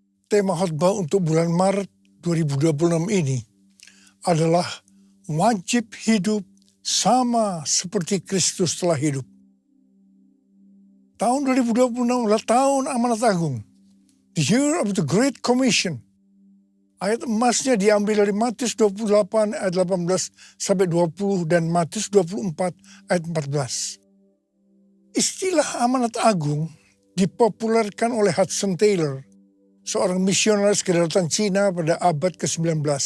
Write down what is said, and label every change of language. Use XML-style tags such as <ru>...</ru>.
<id>Tema khotbah untuk bulan Maret 2026 ini adalah wajib hidup sama seperti Kristus telah hidup. Tahun 2026 adalah tahun amanat agung.</id> <en>The year of the Great Commission.</en> <id>Ayat emasnya diambil dari Matius 28 ayat 18 sampai 20 dan Matius 24 ayat 14. Istilah amanat agung dipopulerkan oleh Hudson Taylor, seorang misionaris kedaulatan Cina pada abad ke-19.</id>